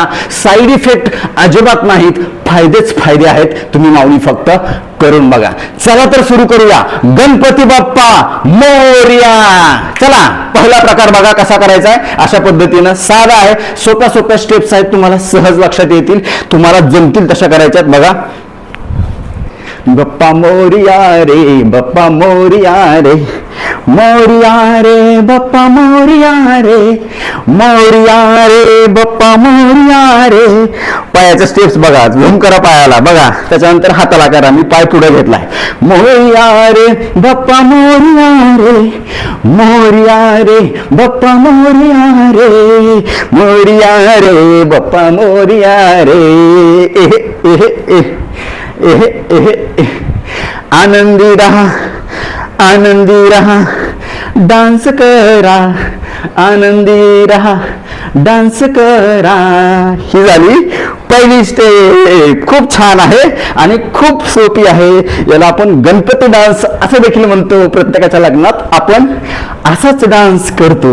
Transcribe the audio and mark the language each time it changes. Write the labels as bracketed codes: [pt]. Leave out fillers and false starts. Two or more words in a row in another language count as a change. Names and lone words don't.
[en] side effect [mr] अजिबात नाहीत, फायदेच फायदे आहेत. तुम्ही माऊली फक्त करून बघा. चला तर सुरू करूया. गणपती बाप्पा मोरया. चला, पहिला प्रकार बघा कसा करायचा आहे. अशा पद्धतीनं साधा आहे, सोप्या सोप्या स्टेप्स आहेत, तुम्हाला सहज लक्षात येतील, तुम्हाला जमतील तशा करायच्यात. बघा, बप्पा मोरिया रे, बप्पा मोरिया रे, मोरिया रे बप्पा मोरिया रे, मोरिया रे बप्पा मोरिया रे. पायाच्या स्टेप्स बघा, झूम करा पायाला, बघा, त्याच्यानंतर हाताला करा. मी पाय पुढे घेतलाय. मोरिया रे बप्पा मोरिया रे, मोरिया रे बप्पा मोरिया रे, मोरिया रे बप्पा मोरिया रे. आनंदी रहा, आनंदी रहा, डान्स करा, आनंदी रहा, डान्स करा. ही झाली पहिली स्टेप. खूप छान आहे आणि खूप सोपी आहे. याला आपण गणपती डान्स असं देखील म्हणतो. प्रत्येकाच्या लग्नात आपण असाच डान्स करतो.